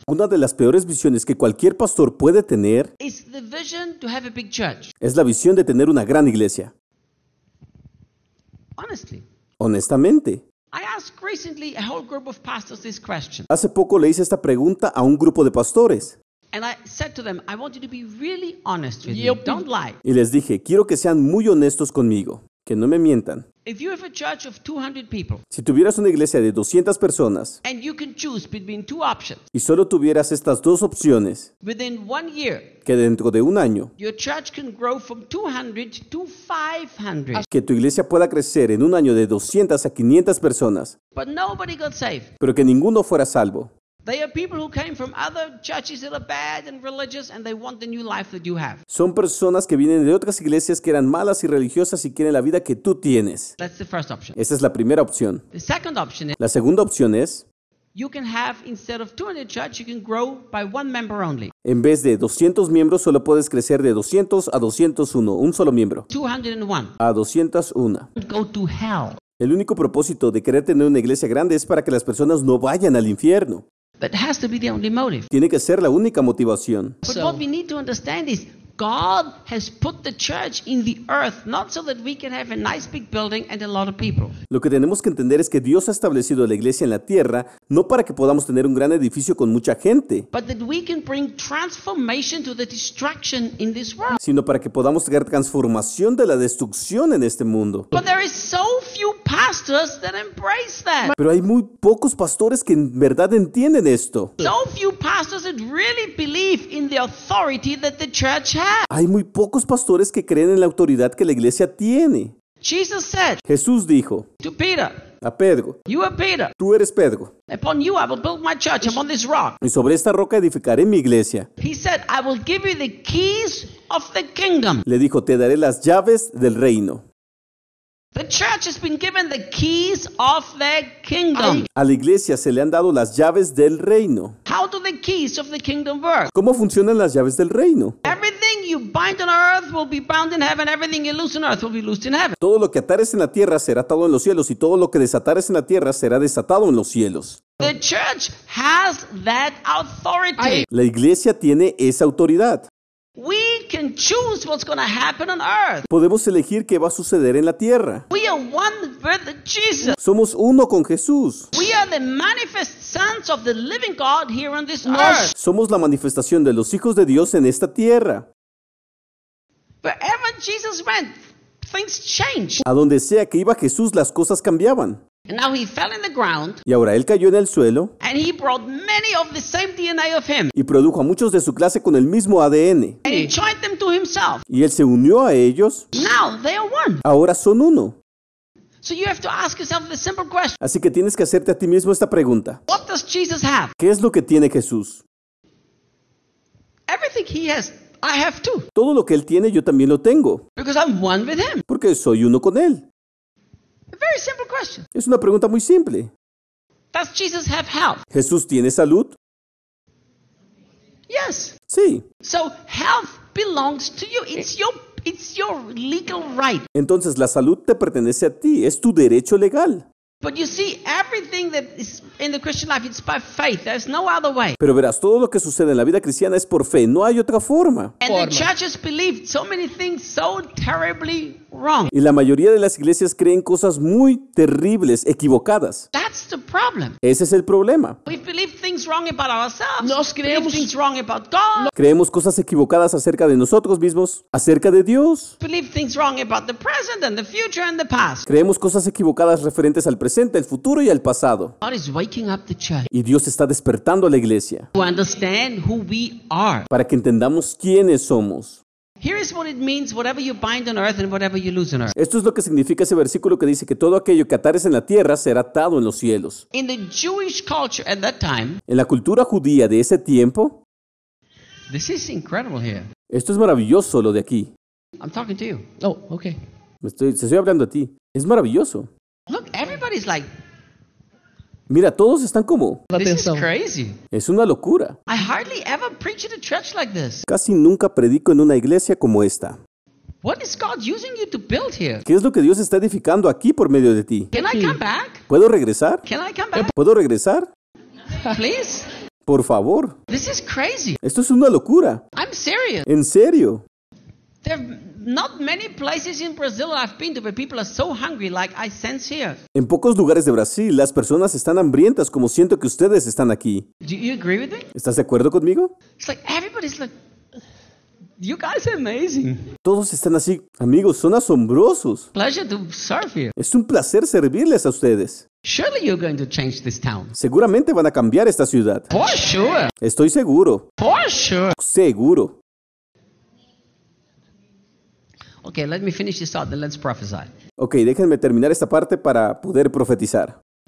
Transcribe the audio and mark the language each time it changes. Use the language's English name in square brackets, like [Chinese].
[Spanish] una de las peores visiones que cualquier pastor puede tener, [English] is the vision to have a big church. [Spanish] Es la visión de tener una gran iglesia. [English] Honestly. [Spanish] Honestamente. [English] I asked recently a whole group of pastors this question. [Spanish] Hace poco le hice esta pregunta a un grupo de pastores. [English] And I said to them, I want you to be really honest with me. Don't lie. [Spanish] Y les dije, quiero que sean muy honestos conmigo, que no me mientan. [English] If you have a church of 200 people, [Spanish] si tuvieras una iglesia de 200 personas, [English] and you can choose between two options, [Spanish] y solo tuvieras estas dos opciones, [English] within 1 year, [Spanish] que dentro de un año, [English] your church can grow from 200 to 500, [Spanish] que tu iglesia pueda crecer en un año de 200 a 500 personas, [English] but nobody got saved, [Spanish] pero que ninguno fuera salvo. [English] They are people who came from other churches that are bad and religious, and they want the new life that you have. [Spanish] Son personas que vienen de otras iglesias que eran malas y religiosas y quieren la vida que tú tienes. [English] That's the first option. [Spanish] Esa es la primera opción. [English] The second option is. [Spanish] La segunda opción es. [English] You can have instead of 200 church, you can grow by one member only. [Spanish] En vez de 200 miembros, solo puedes crecer de 200 a 201, un solo miembro. [English] 201. [Spanish] A 201. [English] Go to hell. [Spanish] El único propósito de querer tener una iglesia grande es para que las personas no vayan al infierno. [English] That has to be the only motive. [Spanish] Tiene que ser la única motivación. [English] But so, what we need to understand is God has put the church in the earth not so that we can have a nice big building and a lot of people. [Spanish] Lo que tenemos que entender es que Dios ha establecido la iglesia en la tierra no para que podamos tener un gran edificio con mucha gente. [English] But that we can bring transformation to the destruction in this world. [Spanish] Sino para que podamos traer transformación de la destrucción en este mundo. [English] But there is so few pastors that embrace that. [Spanish] Pero hay muy pocos pastores que en verdad entienden esto. [English] So few pastors that really believe in the authority that the church [Spanish] hay muy pocos pastores que creen en la autoridad que la iglesia tiene. [English] Jesus said, [Spanish] Jesús dijo [English] to Peter, [Spanish] a Pedro, [English] you are Peter. [Spanish] Tú eres Pedro. [English] Upon you I will build my church. I'm on this rock. [Spanish] Y sobre esta roca edificaré mi iglesia. [English] He said, I will give you the keys of the kingdom. [Spanish] Le dijo, te daré las llaves del reino. [English] The church has been given the keys of the kingdom. [Spanish] A la iglesia se le han dado las llaves del reino. [English] How do the keys of the kingdom work? [Spanish] ¿Cómo funcionan las llaves del reino? [English] Everything you bind on earth will be bound in heaven. Everything you loose on earth will be loosed in heaven. [Spanish] Todo lo que atares en la tierra será atado en los cielos, y todo lo que desatares en la tierra será desatado en los cielos. [English] The church has that authority. [Spanish] La iglesia tiene esa autoridad. [English] We can choose what's going to happen on earth. [Spanish] Podemos elegir qué va a suceder en la tierra. [English] We are one with Jesus. [Spanish] Somos uno con Jesús. [English] We are the manifest sons of the living God here on this earth. [Spanish] Somos la manifestación de los hijos de Dios en esta tierra. [English] Wherever Jesus went, things changed. [Spanish] A donde sea que iba Jesús, las cosas cambiaban. [English] And now he fell in the ground. [Spanish] Y ahora él cayó en el suelo. [English] And he brought many of the same DNA of him. [Spanish] Y produjo a muchos de su clase con el mismo ADN. [English] And he joined them to himself. [Spanish] Y él se unió a ellos. [English] Now they are one. [Spanish] Ahora son uno. [English] So you have to ask yourself the simple question. [Spanish] Así que tienes que hacerte a ti mismo esta pregunta. [English] What does Jesus have? [Spanish] ¿Qué es lo que tiene Jesús? [English] Everything he has, I have too. [Spanish] Todo lo que él tiene, yo también lo tengo. [English] Because I'm one with him. [Spanish] Porque soy uno con él. [English] Very simple question. [Spanish] Es una pregunta muy simple. [English] Does Jesus have health? [Spanish] ¿Jesús tiene salud? [English] Yes. [Spanish] Sí. [English] So health belongs to you. It's your legal right. [Spanish] Entonces la salud te pertenece a ti. Es tu derecho legal. [English] But you see, everything that is in the Christian life, it's by faith. There's no other way. [Spanish] Pero verás, todo lo que sucede en la vida cristiana es por fe. No hay otra forma. [English] And the churches believe so many things so terribly wrong. [Spanish] Y la mayoría de las iglesias creen cosas muy terribles, equivocadas. [English] That's the problem. [Spanish] Ese es el problema. [English] We believe things wrong about ourselves. [Spanish] Nos creemos. [English] Believe things wrong about God. [Spanish] Creemos cosas equivocadas acerca de nosotros mismos, acerca de Dios. [English] Believe things wrong about the present and the future and the past. [Spanish] Creemos cosas equivocadas referentes al presente, el futuro y el pasado. [English] God is waking up the church. [Spanish] Y Dios está despertando a la iglesia. [English] To understand who we are. [Spanish] Para que entendamos quiénes somos. [English] Here is what it means, whatever you bind on earth and whatever you lose on earth. [Spanish] Esto es lo que significa ese versículo que dice que todo aquello que atares en la tierra será atado en los cielos. [English] In the Jewish culture at that time, [Spanish] en la cultura judía de ese tiempo, [English] this is incredible here. [Spanish] Esto es maravilloso lo de aquí. [English] I'm talking to you. Oh, okay. [Spanish] Estoy hablando a ti. Es maravilloso. [English] Look, everybody's like, [Spanish] mira, todos están como, [English] this is crazy. [Spanish] Es una locura. [English] I hardly ever preach in a church like this. [Spanish] Casi nunca predico en una iglesia como esta. [English] What is God using you to build here? [Spanish] ¿Qué es lo que Dios está edificando aquí por medio de ti? [English] Can I come back? [Spanish] ¿Puedo regresar? [English] Can I come back? [Spanish] ¿Puedo regresar? [English] Please. [Spanish] Por favor. [English] This is crazy. [Spanish] Esto es una locura. [English] I'm serious. [Spanish] ¿En serio? [English] Not many places in Brazil I've been to, but people are so hungry, like I sense here. [Spanish] En pocos lugares de Brasil, las personas están hambrientas, como siento que ustedes están aquí. [English] Do you agree with me? [Spanish] ¿Estás de acuerdo conmigo? [English] It's like everybody's like, you guys are amazing. [Spanish] Todos están así, amigos, son asombrosos. [English] Pleasure to serve here. [Spanish] Es un placer servirles a ustedes. [English] Surely you're going to change this town. [Spanish] Seguramente van a cambiar esta ciudad. [English] For sure. [Spanish] Estoy seguro. [English] For sure. [Spanish] Seguro. [English] Okay, let me finish this out, then let's prophesy. [Spanish] Okay, déjenme terminar esta parte para poder profetizar.